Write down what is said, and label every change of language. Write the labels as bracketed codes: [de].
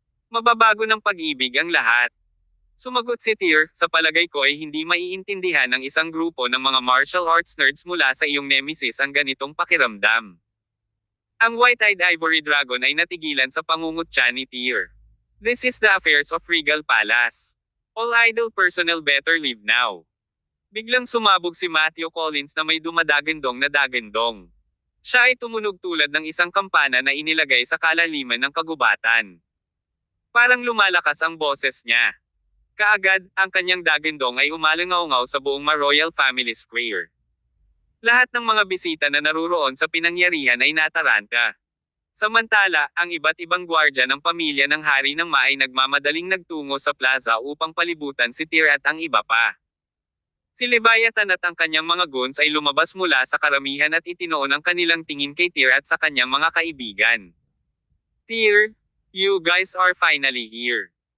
[tl] Mababago ng pag-ibig ang lahat. Sumagot si Tyr, sa palagay ko ay hindi maiintindihan ng isang grupo ng mga martial arts nerds mula sa iyong nemesis ang ganitong pakiramdam. Ang White-Eyed Ivory Dragon ay natigilan sa pangungutya ni Tyr. [en] This is the affairs of Regal Palace. All idle personnel better leave now. [tl] Biglang sumabog si Matthew Collins na may dumadagandong na dagandong. Siya ay tumunog tulad ng isang kampana na inilagay sa kalaliman ng kagubatan. Parang lumalakas ang boses niya. Kaagad, ang kanyang dagandong ay umalangaw-ngaw sa buong Royal Family Square. Lahat ng mga bisita na naruroon sa pinangyarihan ay nataranta. Samantala, ang iba't ibang gwardya ng pamilya ng Hari ng Ma ay nagmamadaling nagtungo sa plaza upang palibutan si Tyr at ang iba pa. Si Leviathan at ang kanyang mga goons ay lumabas mula sa karamihan at itinoon ang kanilang tingin kay Tyr at sa kanyang mga kaibigan. [en] Tyr, you guys are finally here.